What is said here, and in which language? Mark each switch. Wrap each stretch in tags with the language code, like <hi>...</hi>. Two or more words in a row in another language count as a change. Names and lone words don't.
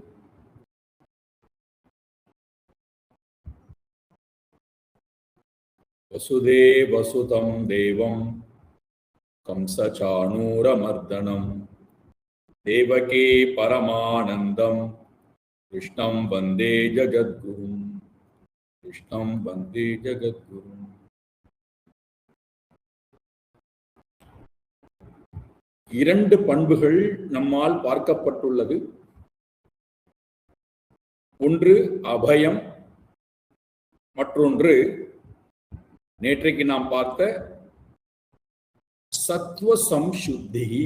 <sa>वसुदेवसुतं देवं कंसचाणूरमर्दनं देवकी परमानन्दं कृष्णं वन्दे जगद्गुरुं। कृष्णं वन्दे जगद्गुरुं।</sa> <ta>இரண்டு பண்புகள் நம்மால் பார்க்கப்பட்டுள்ளது. ஒன்று அபயம், மற்றொன்று நேற்றைக்கு நாம் பார்த்த சத்வ சம்சுத்தி.</ta>